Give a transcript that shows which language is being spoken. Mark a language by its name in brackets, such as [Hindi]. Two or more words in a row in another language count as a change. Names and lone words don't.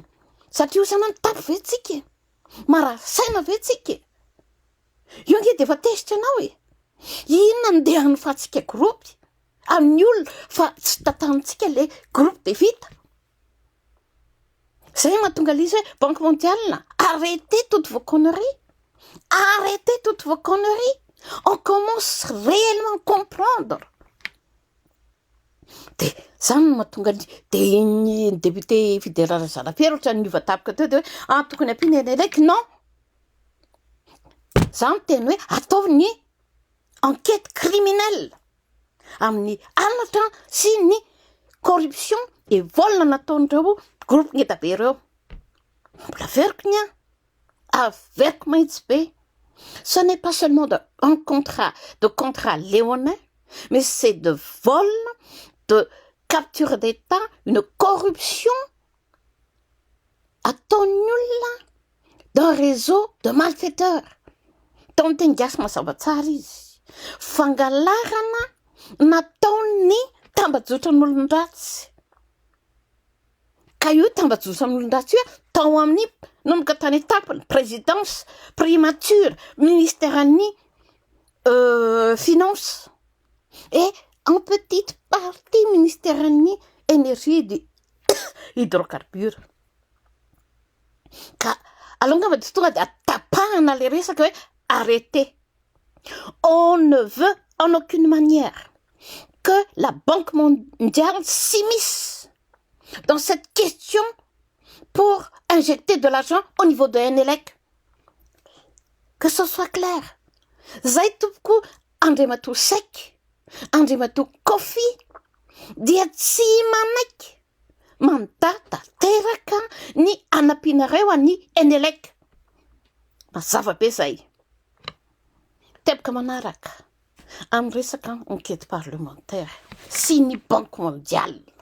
[Malagasy] Satria io izany mitapy ve tsika? Marasaina ve tsika? Io nge dia efa tezitra anao e. Inona no dia hanofatsika groupe amin'ny olona fa tsy tatanitsika le groupe dia vita. Zay mahatonga l'izy hoe [French] Banque mondiale, arrêtez toutes vos conneries. Arrêtez toutes vos conneries. On commence réellement à comprendre. [Malagasy] Dia zany no mahatonga dia ny député Fidèle Razanapierre ohatra ny niova tapaka teo dia hoe tokony ampiana Enelec. Non. Zany teny hoe ataovy ny [French] enquête criminelle [Malagasy] amin'ny anatra sy ny [French] corruption et vol [Malagasy] nataon'ireo groupe ngeda be ireo. Mbola averiko ny averiko mahitsy be. [French] Ce n'est pas seulement un contrat léonin, mais c'est de vol, de capture d'État, une corruption [Malagasy] ataon'ny olona [French] d'un réseau de malfaiteurs. [Malagasy] Taon'ny teny gasy mazava tsara izy. Fangalarana nataon'ny tambajotra n'olon-dratsy. Ka io tambajotra n'olon-dratsy io tao amin'ny nomboka tany etapany [French] présidence primature ministère [Malagasy] ny [French] finance et en petite partie ministère [Malagasy] ny [French] énergie et hydrocarbures. [Malagasy] Ka alongava dia tonga dia atapahana le resaka hoe arrêtez. [French] On ne veut en aucune manière que la Banque mondiale s'immisce dans cette question pour injecter de l'argent au niveau de Enelec. Que ce soit clair. [Malagasy] Zay tompoko Andriamatoa Seck, Andriamatoa Kofi dia tsy manaiky mandata teraka ny anampinareo any Enelec. Mazava be zay. Teboka manaraka amin'ny resaka [French] enquête parlementaire [Malagasy] sy ny [French] Banque mondiale.